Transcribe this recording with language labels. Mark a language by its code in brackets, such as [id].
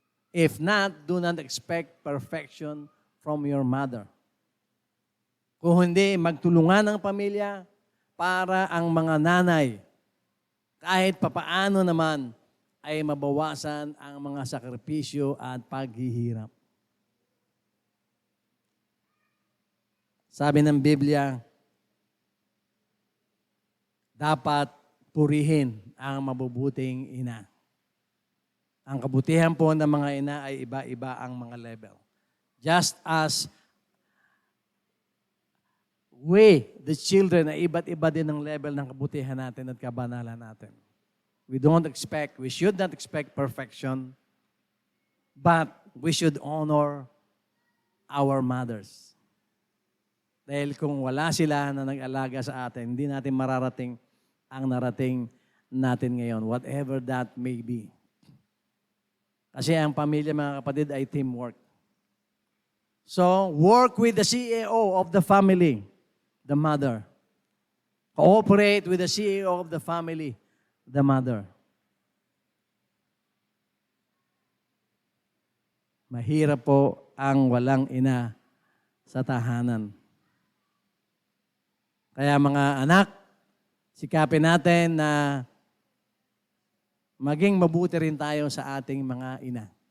[en] If not, do not expect perfection from your mother. [tl] Kung hindi, magtulungan ang pamilya para ang mga nanay, kahit papaano naman, ay mabawasan ang mga sakripisyo at paghihirap. Sabi ng Biblia, dapat purihin ang mabubuting ina. Ang kabutihan po ng mga ina ay iba-iba ang mga level. [en] Just as we, the children, [tl] ay iba't iba din ang level ng kabutihan natin at kabanalan natin. [en] We should not expect perfection, but we should honor our mothers. [tl] Dahil kung wala sila na nag-alaga sa atin, hindi natin mararating ang narating natin ngayon, [en] whatever that may be. [tl] Kasi ang pamilya, mga kapatid, ay teamwork. [en] So, work with the CEO of the family, the mother. Cooperate with the CEO of the family, the mother. [tl] Mahirap po ang walang ina sa tahanan. Kaya mga anak, sikapin natin na maging mabuti rin tayo sa ating mga ina.